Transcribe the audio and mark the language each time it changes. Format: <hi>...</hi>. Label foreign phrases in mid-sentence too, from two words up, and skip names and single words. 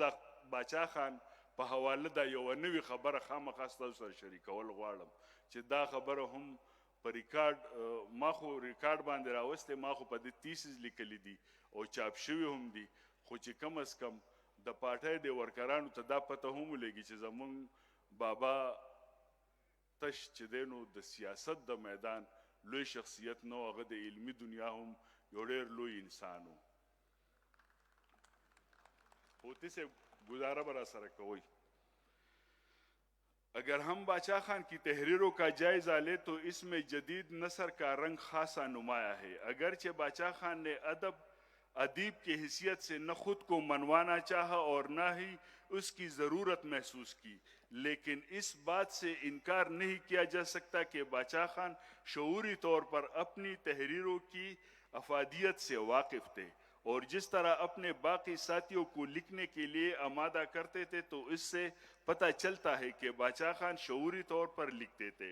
<ps>د باچا خان په حواله دا یوه نوې خبره خامخا ستاسو سره شریکول غواړم چې دا خبره هم په ریکارډ ما خو ریکارډ باندې راوستی ما خو په دې تیسیز لیکلی دي او چاپ شوي هم دي خو چې کم از کم د پارټۍ د ورکرانو ته دا پته هم ولګي چې زمونږ بابا تش چې دی نو د سیاست د میدان لوی شخصیت نو هغه د علمي دنیا هم یو ډېر لوی انسان و. اوتی صاحب گزارہ برا سره کوئ.</ps> <ur>اگر ہم باچا خان کی تحریروں کا جائزہ لیں تو اس میں جدید نثر کا رنگ خاصا نمایاں ہے. اگرچہ باچا خان نے ادیب کی حیثیت سے نہ خود کو منوانا چاہا اور نہ ہی اس کی ضرورت محسوس کی، لیکن اس بات سے انکار نہیں کیا جا سکتا کہ باچا خان شعوری طور پر اپنی تحریروں کی افادیت سے واقف تھے اور جس طرح اپنے باقی ساتھیوں کو لکھنے کے لیے آمادہ کرتے تھے تو اس سے پتہ چلتا ہے کہ باچا خان شعوری طور پر لکھتے تھے.</ur>